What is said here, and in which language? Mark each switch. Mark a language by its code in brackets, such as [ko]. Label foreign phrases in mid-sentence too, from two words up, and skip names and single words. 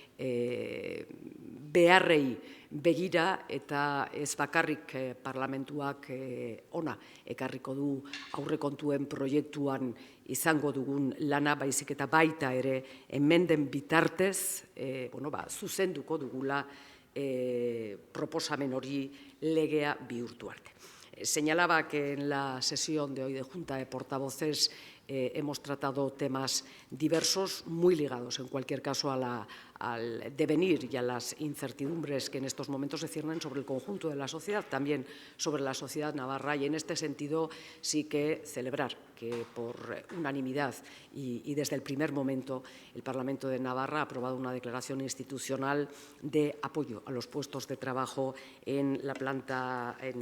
[eu] beharrei begira, eta ez bakarrik parlamentuak ona ekarriko du aurrekontuen proiektuan izango dugun lana, baizik eta baita ere hemen bitartez zuzenduko dugula proposamen hori legea bihurtu arte. [es] Señalaba que en la sesión de hoy de Junta de Portavoces hemos tratado temas diversos, muy ligados en cualquier caso al devenir y a las incertidumbres que en estos momentos se ciernen sobre el conjunto de la sociedad, también sobre la sociedad navarra, y en este sentido sí que celebrar que por unanimidad y desde el primer momento el Parlamento de Navarra ha aprobado una declaración institucional de apoyo a los puestos de trabajo en la planta